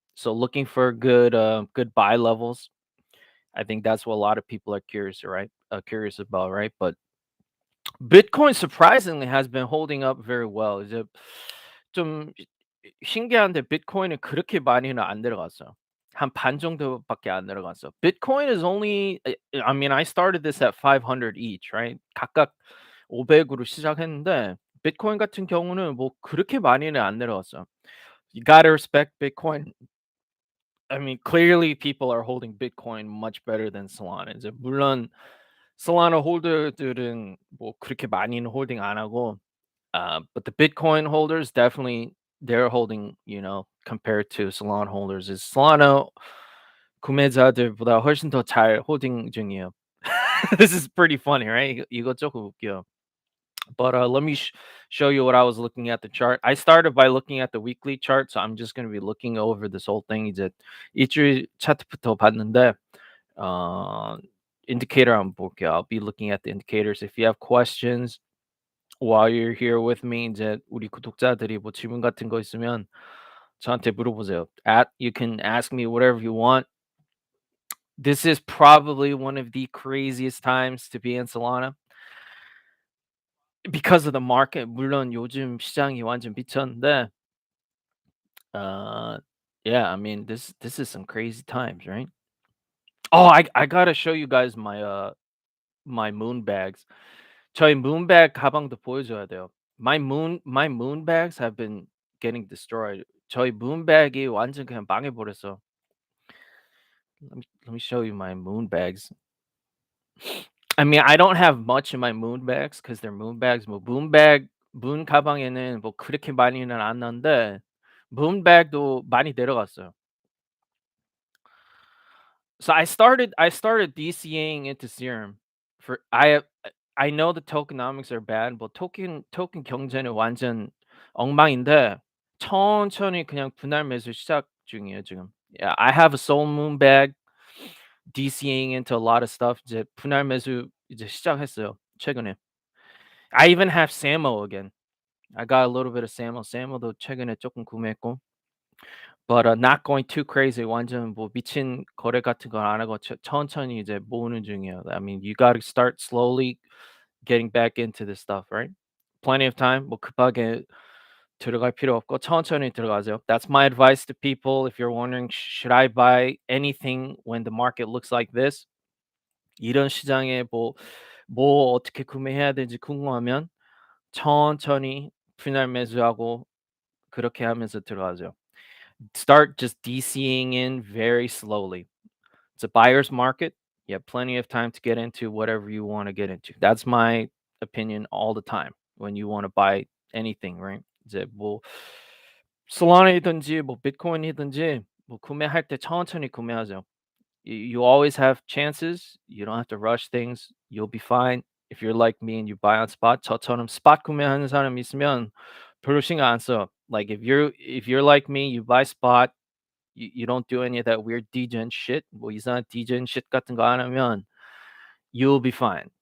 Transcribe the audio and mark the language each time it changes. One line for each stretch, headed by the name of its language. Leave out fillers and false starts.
English: So looking for good buy levels. I think that's what a lot of people are curious, right? Curious about, right? But Bitcoin surprisingly has been holding up very well.
Korean: 이제 좀 신기한데 비트코인은 그렇게 많이는 안 내려갔어요. 한 반 정도밖에 안 내려갔어.
English: Bitcoin is only I mean I started this at 500 each, right?
Korean: 각각 500으로 시작했는데 비트코인 같은 경우는 뭐 그렇게 많이는 안 내려갔어요.
English: You gotta respect Bitcoin. I mean, clearly people are holding Bitcoin much better than Solana.
Korean: 이제 물론 Solana 홀더들은 뭐 그렇게 많이는 홀딩 안 하고
English: but the Bitcoin holders definitely they're holding, compared to Solana holders is
Korean: Solana 구매자들보다 훨씬 더 잘 홀딩 중이에요.
English: This is pretty funny, right?
Korean: 이거 조금 웃겨.
English: But let me show you what I was looking at the chart. I started by looking at the weekly chart, so I'm just going to be looking over this whole thing.
Korean: 이제 일주일 차트부터 봤는데 어, indicator 한번 볼게요.
English: I'll be looking at the indicators. If you have questions while you're here with me,
Korean: 이제 우리 구독자들이 뭐 질문 같은 거 있으면 저한테 물어보세요.
English: You can ask me whatever you want. This is probably one of the craziest times to be in Solana because of the market.
Korean: 물론 요즘 시장이 완전 미쳤는데,
English: uh, yeah, I mean this is some crazy times, right? Oh, I gotta show you guys my moon bags.
Korean: 저희 moonbag 가방도 보여줘야 돼요.
English: My moon bags have been getting destroyed.
Korean: 저희 moonbag이 완전 그냥 망해버렸어.
English: Let me show you my moon bags. I mean, I don't have much in my moon bags because they're moon bags.
Korean: 뭐 moon 가방에는 뭐 그렇게 많이는 안 넣는데 moon bag도 많이 내려갔어요.
English: So I started DCAing into Serum for I know the tokenomics are bad, but
Korean: 토큰 경제는 완전 엉망인데 천천히 그냥 분할 매수 시작 중이에요 지금.
English: Yeah, I have a Soul Moon bag DCAing into a lot of stuff.
Korean: 이제 분할 매수 이제 시작했어요 최근에.
English: I even have SAMO again. I got a little bit of SAMO.
Korean: SAMO도 최근에 조금 구매했고.
English: But not going too crazy.
Korean: 완전 뭐 미친 거래 같은 건 안 하고 천천히 이제 모으는 중이에요.
English: I mean, you gotta start slowly getting back into this stuff, right? Plenty of time.
Korean: 뭐 급하게 들어갈 필요 없고 천천히 들어가세요.
English: That's my advice to people if you're wondering, should I buy anything when the market looks like this?
Korean: 이런 시장에 뭐 어떻게 구매해야 되는지 궁금하면 천천히 분할 매수하고 그렇게 하면서 들어가죠.
English: Start just DCing in very slowly. It's a buyer's market. You have plenty of time to get into whatever you want to get into. That's my opinion all the time when you want to buy anything, right?
Korean: 이제 뭐 솔라나이든지 뭐 비트코인이든지 뭐 구매할 때 천천히 구매하죠.
English: You always have chances. You don't have to rush things. You'll be fine. If you're like me and you buy on spot,
Korean: 저처럼 스팟 구매하는 사람 있으면 별로 신경 안 써.
English: Like if you're like me, you buy spot, you don't do any of that weird degen shit.
Korean: 뭐 이상한 degen shit 같은 거 안 하면
English: you'll be fine.